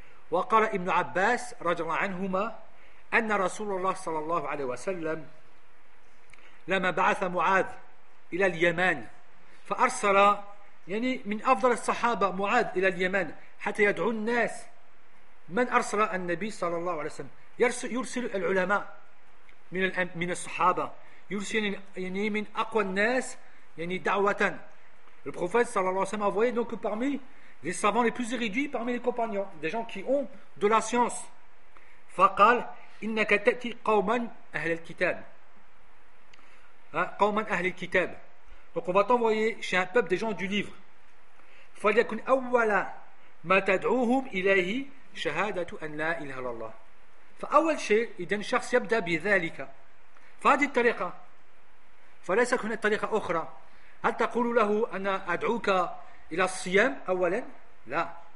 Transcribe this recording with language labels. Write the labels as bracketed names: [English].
[Arabic] وقال ابن عباس رضي الله عنهما أن رسول الله صلى الله عليه وسلم لما بعث معاذ إلى اليمن فأرسل يعني من أفضل الصحابة معاذ إلى اليمن حتى يدعو الناس. من أرسل النبي صلى الله عليه وسلم؟ يرسل العلماء من الصحابة، يرسل يعني من أقوى الناس يعني دعوة. البروفيت صلى الله عليه وسلم [French] envoyé donc parmi les savants les plus érudits parmi les compagnons, des gens qui ont de la science. [Arabic] فقال إنك تأتي قوما أهل الكتاب. قوما أهل الكتاب. [French] Donc on va t'envoyer chez un peuple des gens du livre. [Arabic] فليكن أول ما تدعوهم إليه شهادة أن لا إله إلا الله. فأول شيء إذا الشخص يبدأ بذلك فهذه الطريقة، فليس هناك طريقة أخرى. هل تقول له أنا أدعوك إلى الصيام أولا؟ لا.